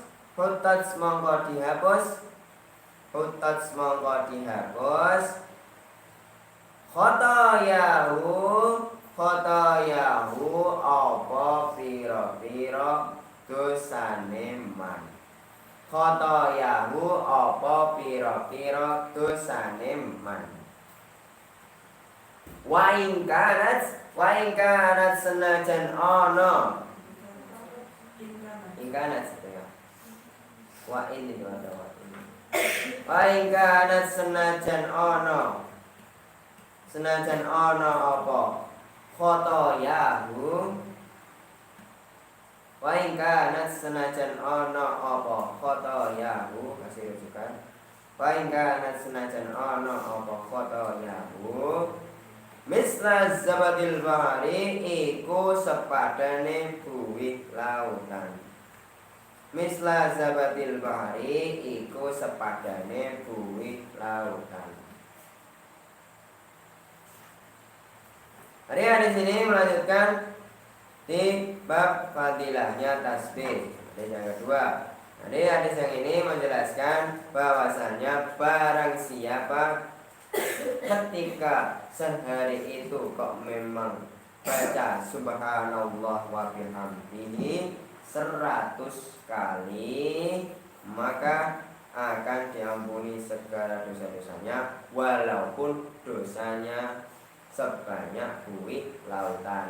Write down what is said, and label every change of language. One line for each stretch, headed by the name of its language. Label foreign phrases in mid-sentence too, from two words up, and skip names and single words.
Javanese: Hutats mongko dihapus. Hutats mongko dihapus. Khotoyahu apa pira-pira dosane man. Khotoyahu apa pira-pira dosane man.
Arabic: وإن كانت
Javanese: senajan ana.
Arabic: إن كانت ya. وإن
Indonesian: itu ada
Arabic: وإن. وإن كانت
Javanese: senajan ana. Senajan ana apa?
Arabic: Khotoyahu. وإن كانت
Javanese: senajan ana apa?
Arabic: Khotoyahu.
Indonesian: Kasih rujukan.
Arabic: وإن كانت
Javanese: senajan ana apa?
Arabic: Khotoyahu. مثل زبد البحر
Javanese: iku sepadane buih lautan.
Arabic: مثل زبد البحر
Javanese: iku sepadane buih lautan.
Indonesian: Hadis ini melanjutkan di bab fadilahnya tasbih. Hadis yang kedua. Hadis yang ini menjelaskan bahwasannya barang siapa ketika sehari itu kok memang baca
Arabic: سبحان الله وبحمده
Indonesian: 100 kali, maka akan diampuni segala dosa-dosanya walaupun dosanya sebanyak buih lautan.